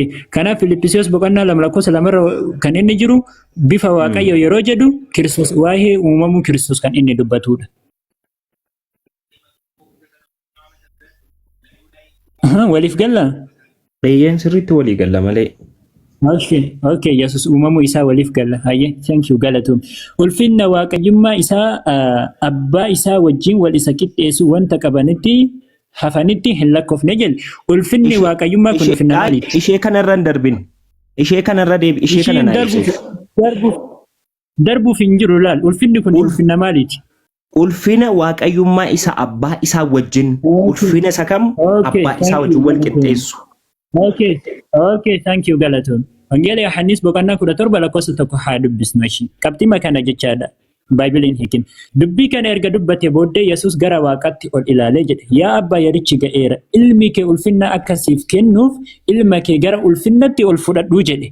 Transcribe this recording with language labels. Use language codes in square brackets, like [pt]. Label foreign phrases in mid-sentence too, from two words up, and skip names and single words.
[om] Kanaaf Filippisiyoos boqonnaa lama lakkoofsa lamarra kan inni jiru bifa waaqayyo yeroo jedhu Kiristoos waa'ee uumamuu Kiristoos kan inni dubbatudha. Waliif galla? Eeyyeen sirriitti walii galla malee. Okay, Yesus uumamuu isaa waliif galla. Hayyee, [en] thank you, [om] galatoom. Ulfinna waaqayyummaa isaa abbaa isaa wajjin wal isa qixxeessu wanta qabanitti hafanitti hin lakkoofne jedhe. Ulfinni waaqayyummaa kun ulfinna maaliiti? Ishee kanarra hin darbin. Ishee kanarra deebi. Ishee kana na ibsi. Darbuuf hin jiru laal. Ulfinni kun ulfinna maaliiti? Ulfina waaqayyummaa isa abbaa isaa wajjin ulfina isa kam abbaa isaa wajjin wal qixxeessu. [en] Okay, thank you, [om] galatoom. Wangeela Yohaannis boqonnaa 17 lakkoofsa 1 haa dubbisnu ishii. Qabxii kana jechaadha. Baay'iliin hiikin. Dubbii kana erga dubbate booddee Yesuus gara waaqaatti ol ilaalee jedhe. Yaa abbaa yerichi ga'eera. Ilmi kee ulfinna akkasiif kennuuf ilma kee gara ulfinnatti ol fudhadhuu jedhe.